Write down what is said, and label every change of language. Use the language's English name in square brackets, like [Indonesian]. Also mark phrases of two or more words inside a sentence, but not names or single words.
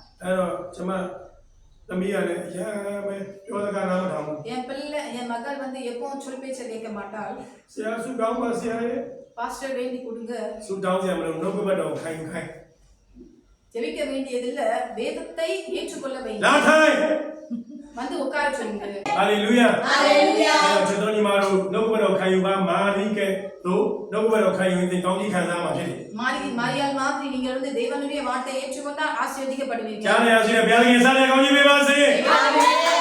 [Tamil] என் பிள்ளை என் மகள் வந்து எப்பவும் சொல் பேச்ச கேட்க மாட்டாள். பாஸ்டர் வேண்டி கொடுங்க. ஜெபிக்க வேண்டியதில்ல வேதத்தை ஏற்றுக்கொள்ள வேண்டும். வந்து உட்கார சொல்லுங்க. [Burmese] ஹalleluya ஹalleluya ကျွန်တော်ညီမတို့နှုတ်ကပတ်တော်ခံယူပါမာရိကဲ့သို့နှုတ်ကပတ်တော်ခံယူရင်ကောင်းကြီးခံစားမှာဖြစ်တယ် [Tamil] மாரியாள் மாதிரி நீங்கள் வந்து தேவனுடைய வார்த்தையை ஏற்றுக்கொண்டால் ஆசீர்வதிக்கப்படுவீர்கள். [Burmese] ကြားနေရရှိတဲ့ဘုရားသခင်စားတဲ့ကောင်းကြီးပေးပါစေ.